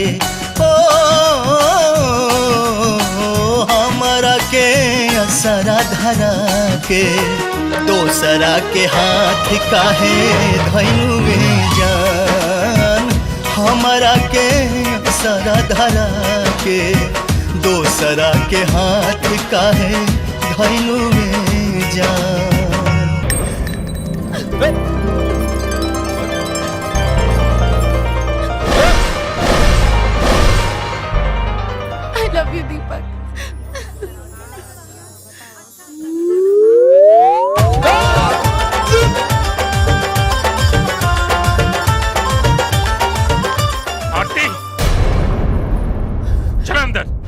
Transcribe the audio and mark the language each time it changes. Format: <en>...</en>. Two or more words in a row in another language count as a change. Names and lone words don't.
<bho>ओ हमरा के असरा धरा के, दोसरा के हाथ काहे धैलुए जान हमरा के असरा धरा के, दोसरा के हाथ काहे धैलुए जान।</bho> <en>I love you,</en> <bho>दीपक। आरती, चल अंदर।</bho>